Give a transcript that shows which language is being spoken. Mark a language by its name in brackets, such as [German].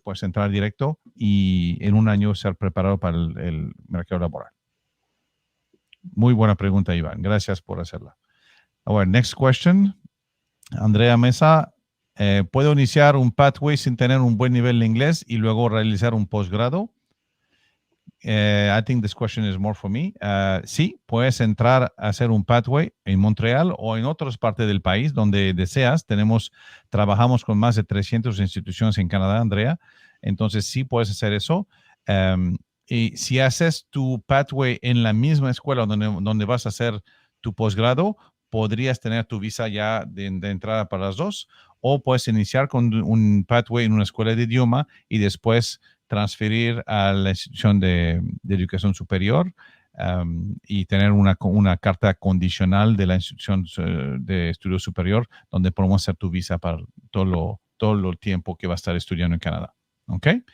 [Spanish] Puedes entrar directo y en un año ser preparado para el mercado laboral. Muy buena pregunta, Iván. Gracias por hacerla. [English] Our next question. [Spanish] Andrea Mesa, ¿puedo iniciar un pathway sin tener un buen nivel de inglés y luego realizar un posgrado? [English] I think this question is more for me. [Spanish] Sí, puedes entrar a hacer un pathway en Montreal o en otras partes del país donde deseas. Trabajamos con más de 300 instituciones en Canadá, Andrea. Entonces sí puedes hacer eso. Y si haces tu pathway en la misma escuela donde vas a hacer tu posgrado, podrías tener tu visa ya de entrada para las dos, o puedes iniciar con un pathway en una escuela de idioma y después transferir a la institución de educación superior y tener una carta condicional de la institución de estudio superior donde podemos hacer tu visa para todo el tiempo que va a estar estudiando en Canadá. ¿Ok?